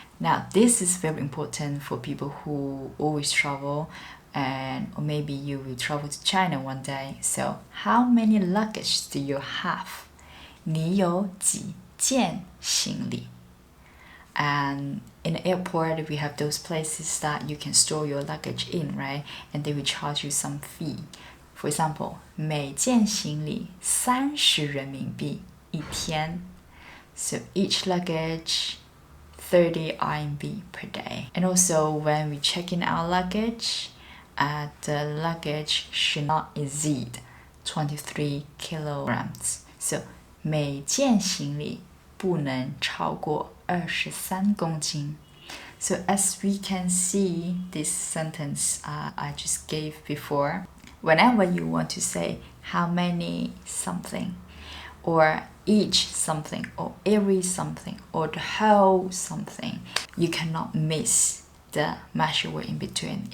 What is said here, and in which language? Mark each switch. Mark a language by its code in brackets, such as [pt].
[en] Now this is very important for people who always travel, or maybe you will travel to China one day. So how many luggage do you have? [zh] 你有几件行李? [en] And in the airport, we have those places that you can store your luggage in, right? And they will charge you some fee. For example, [zh] 每件行李30人民币一天. [en] So each luggage 30 RMB per day. And also when we check in our luggage, the luggage should not exceed 23 kilograms. [zh] So 每件行李不能超过23公斤. [en] So as we can see this sentence I just gave before, whenever you want to say how many something, or each something, or every something, or the whole something, you cannot miss the measure word in between.